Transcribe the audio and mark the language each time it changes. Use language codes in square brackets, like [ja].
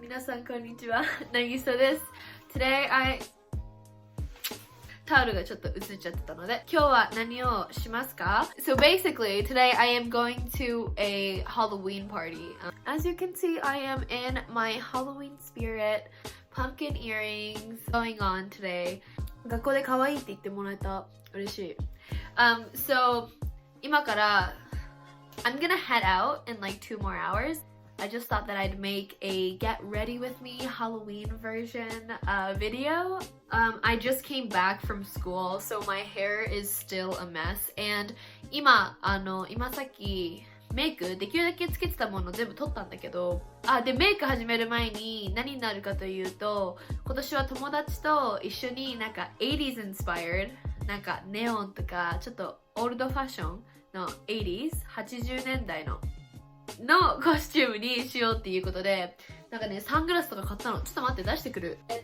[ja] 皆さんこんにちは、Nagisa です。 [en] Today, [ja] タオルがちょっと映っちゃってたので、今日は何をしますか? [en] So basically, today I am going to a Halloween party. As you can see, I am in my Halloween spirit. Pumpkin earrings going on today. [ja] 学校で可愛いって言ってもらえた。嬉しい。 [en] So [ja] 今から [en] I'm gonna head out in like 2 more hours. I just thought that I'd make a get ready with me Halloween version video. I just came back from school, so my hair is still a mess. [ja] And 今さっきメイクできるだけつけてたもの全部取ったんだけど、でメイク始める前に何になるかというと、今年は友達と一緒になんか [en] 80s inspired [ja] なんかネオンとかちょっとオールドファッションの 80s 80年代のコスチュームにしようっていうことで、なんかねサングラスとか買ったの。ちょっと待って出してくる。